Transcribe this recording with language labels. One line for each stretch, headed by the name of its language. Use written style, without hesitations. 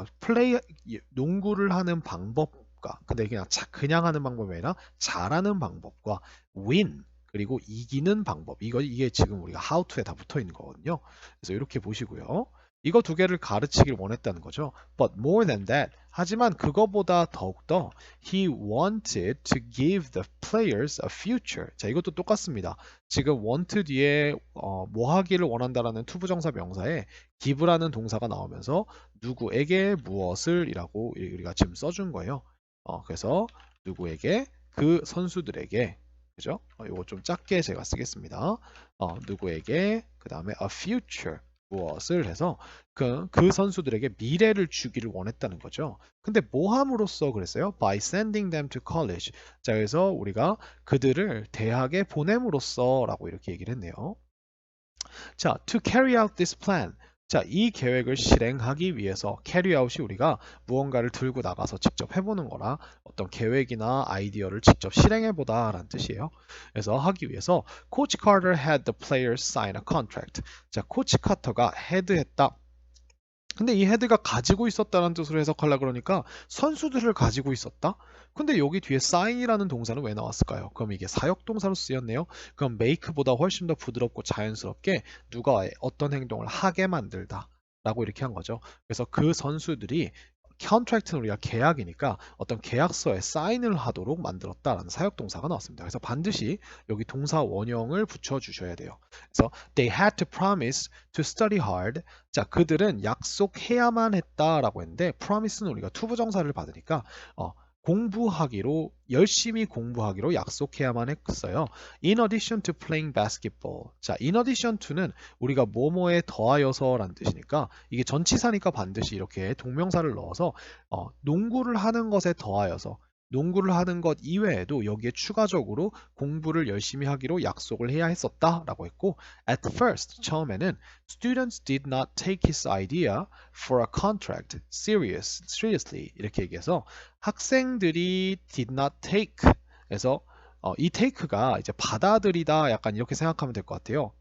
Korean: 그러니까 농구를 하는 방법과 근데 그냥 하는 방법이 아니라 잘하는 방법과 win 그리고 이기는 방법. 이게 지금 우리가 how to에 다 붙어 있는 거거든요. 그래서 이렇게 보시고요. 이거 두 개를 가르치길 원했다는 거죠.
English: But more than that.
Korean: 하지만 그거보다 더욱더
English: he wanted to give the players a future.
Korean: 자, 이것도 똑같습니다. 지금 want 뒤에 뭐 하기를 원한다라는 투부정사 명사에 give라는 동사가 나오면서 누구에게 무엇을이라고 우리가 지금 써준 거예요. 그래서 누구에게 그 선수들에게 그죠? 이거 좀 작게 제가 쓰겠습니다. 누구에게 그 다음에 a future 무엇을 해서 그 선수들에게 미래를 주기를 원했다는 거죠. 근데 뭐 함으로써 그랬어요?
English: By sending them to college.
Korean: 자, 그래서 우리가 그들을 대학에 보냄으로써라고 이렇게 얘기를 했네요.
English: 자, to carry out this plan.
Korean: 자, 이 계획을 실행하기 위해서 carry out이 우리가 무언가를 들고 나가서 직접 해보는 거라 어떤 계획이나 아이디어를 직접 실행해보다 라는 뜻이에요. 그래서 하기 위해서
English: 코치 카터 had the players sign a contract.
Korean: 자, 코치 카터가 헤드했다. 근데 이 헤드가 가지고 있었다는 뜻으로 해석하려 그러니까 선수들을 가지고 있었다? 근데 여기 뒤에 sign이라는 동사는 왜 나왔을까요? 그럼 이게 사역동사로 쓰였네요. 그럼 make보다 훨씬 더 부드럽고 자연스럽게 누가 어떤 행동을 하게 만들다 라고 이렇게 한 거죠. 그래서 그 선수들이 컨트랙트는 우리가 계약이니까 어떤 계약서에 사인을 하도록 만들었다라는 사역동사가 나왔습니다. 그래서 반드시 여기 동사 원형을 붙여주셔야 돼요. 그래서
English: they had to promise to study hard.
Korean: 자, 그들은 약속해야만 했다라고 했는데 promise는 우리가 투부정사를 받으니까 공부하기로 열심히 공부하기로 약속해야만 했어요.
English: In addition to playing basketball.
Korean: 자, in addition to는 우리가 뭐뭐에 더하여서라는 뜻이니까 이게 전치사니까 반드시 이렇게 동명사를 넣어서 농구를 하는 것에 더하여서 농구를 하는 것 이외에도 여기에 추가적으로 공부를 열심히 하기로 약속을 해야 했었다라고 했고
English: at first
Korean: 처음에는
English: students did not take his idea for a contract seriously
Korean: 이렇게 얘기해서 학생들이 did not take 그래서 이 take가 이제 받아들이다 약간 이렇게 생각하면 될 것 같아요.